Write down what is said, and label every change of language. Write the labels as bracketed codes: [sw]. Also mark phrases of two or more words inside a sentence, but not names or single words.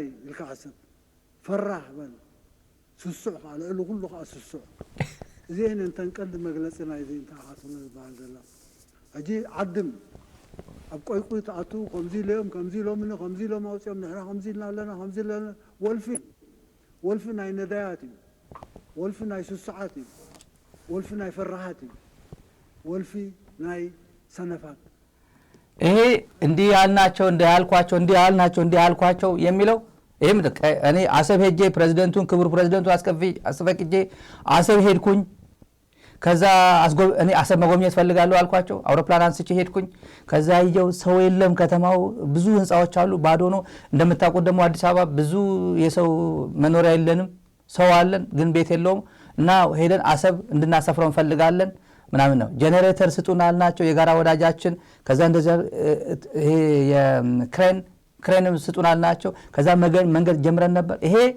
[ti] ኢልካ ሓሰብ ፈራህ በል ስሱዕ ከዓ ልዕሊ ኩሉ ከዓ ስሱዕ እዚአን እንተንቀልድ መግለፂ ናይ እዚ እንተኣኻትሉ ዝበሃል ዘላ ሕጂ ዓድም ኣብ ቆይቁይ ተኣቱ ከምዚ ኢሎም ከምዚ ኢሎምኒ ከምዚ ኢሎም ኣውፅኦም ንሕና ከምዚ ኢልና ኣለና ከምዚ ኢለና ወልፊ ናይ ነዳያት እዩ፣ ወልፊ ናይ ስሱዓት እዩ፣ ወልፊ ናይ ፈራሃት እዩ፣ ወልፊ ናይ ሰነፋት። [am] ይሄ እንዲህ ያልናቸው እንዲህ ያልኳቸው እንዲህ ያልናቸው እንዲህ ያልኳቸው የሚለው ይሄም እኔ አሰብ ሄጄ ፕሬዝዳንቱን ክቡር ፕሬዝዳንቱ አስፈቅጄ አሰብ ሄድኩኝ። ከዛ እኔ አሰብ መጎብኘት ፈልጋለሁ አልኳቸው። አውሮፕላን አንስቼ ሄድኩኝ። ከዛ ይየው ሰው የለም፣ ከተማው ብዙ ህንጻዎች አሉ፣ ባዶ ነው። እንደምታውቁት ደግሞ አዲስ አበባ ብዙ የሰው መኖሪያ የለንም፣ ሰው አለን ግን ቤት የለውም። እና ሄደን አሰብ እንድናሰፍረው እንፈልጋለን ምናምን ነው። ጄኔሬተር ስጡን አልናቸው፣ የጋራ ወዳጃችን። ከዛ እንደዚያ ይሄ ክሬንም ስጡን አልናቸው። ከዛ መንገድ ጀምረን ነበር። ይሄ